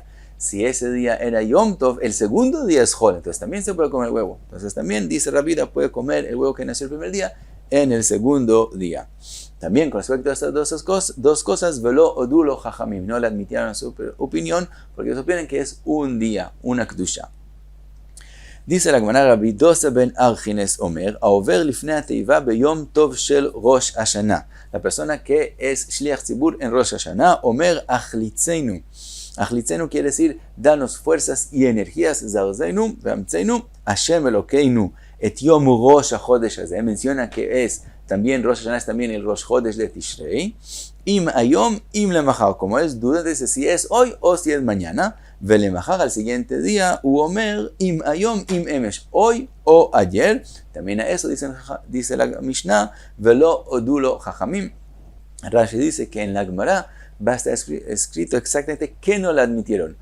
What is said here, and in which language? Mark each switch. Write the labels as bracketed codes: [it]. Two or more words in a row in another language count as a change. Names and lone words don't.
[es] Si ese día era Yom Tov, el segundo día es Hol, entonces también se puede comer el huevo. Entonces también, dice Rabbi, puede comer el huevo que nació el primer día en el segundo día. También con respecto a estas dos cosas, [he] ולא הודו לו חכמים, [es] no le admitieron su opinión, porque ellos opinan que es un día, una kedusha. Dice la Gemara, [he] רבי דוסא בן הרכינס אומר העובר לפני התיבה ביום טוב של ראש השנה. [es] La persona que es [he] שליח ציבור [es] en Rosh Hashanah, [he] אומר החליצנו. [es] Achlitzenu quiere decir, danos fuerzas y energías, [he] זרזנו ואמצנו, ה' אלוקינו את יום ראש החודש הזה. [es] Menciona que es también Rosh Hashanah, es también el Rosh Chodesh de Tishrei. [he] אם היום אם למחר. [es] Como es duda, dice si es hoy o si es mañana. Velemachar al siguiente día. [he] ואומר אם היום אם אמש. [es] Hoy o ayer. También a eso dice la Mishnah. [he] ולא הודו לו חכמים. [es] Rashi dice que en la Gemara va a estar escrito exactamente que no la admitieron.